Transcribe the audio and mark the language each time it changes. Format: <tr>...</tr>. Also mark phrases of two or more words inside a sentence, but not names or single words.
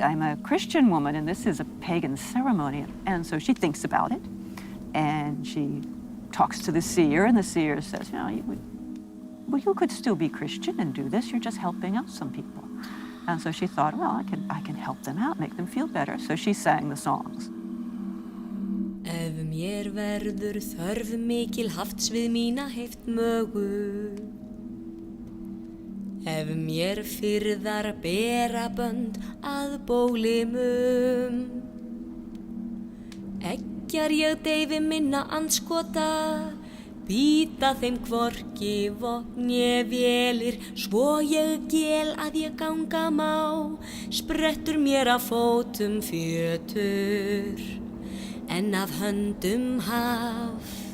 <en>I'm a Christian woman and this is a pagan ceremony. And so she thinks about it and she talks to the seer and the seer says, you could still be Christian and do this. You're just helping out some people. And so she thought, well, I can help them out, make them feel better. So she sang the songs.</en> <is>Ef mér verður þörf mikil hafts við mína heift mögu. Ef mér fyrðar bera bönd að bólimum. Eggjar ég deyfi minna andskota, býta þeim hvorki vopn ég vélir, svo ég gel að ég ganga má, sprettur mér af fótum fjötur, en af höndum haft.</is>